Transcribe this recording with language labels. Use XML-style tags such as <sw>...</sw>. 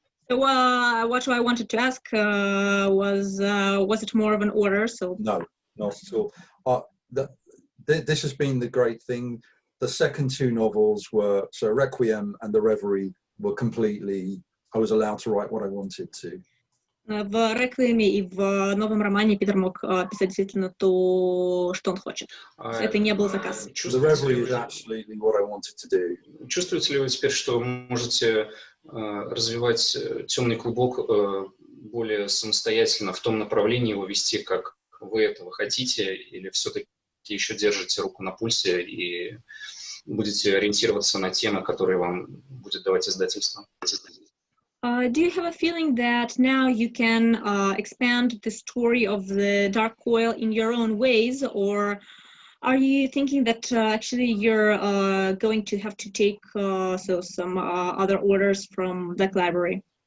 <en>So what I wanted to ask was it more of an order? So No, not at all. This has been the great thing. The second two novels were, so Requiem and The Reverie were completely, I was allowed to write what I wanted to.</en> <ru>В «Реквиеме» и в новом романе Питер мог писать действительно то, что он хочет. Это не был заказ.</ru> <en>The Reverie is absolutely what I wanted to do.</en> <ru>Чувствуете ли вы теперь, что вы можете развивать темный клубок более самостоятельно, в том направлении его вести, как вы этого хотите, или все-таки еще держите руку на пульсе и будете ориентироваться на темы, которые вам будет давать издательство?</ru> <en>Do you have a feeling that now you can expand the story of the Dark Coil in your own ways, or are you thinking that actually you're going to have to take some other orders from the library?</en>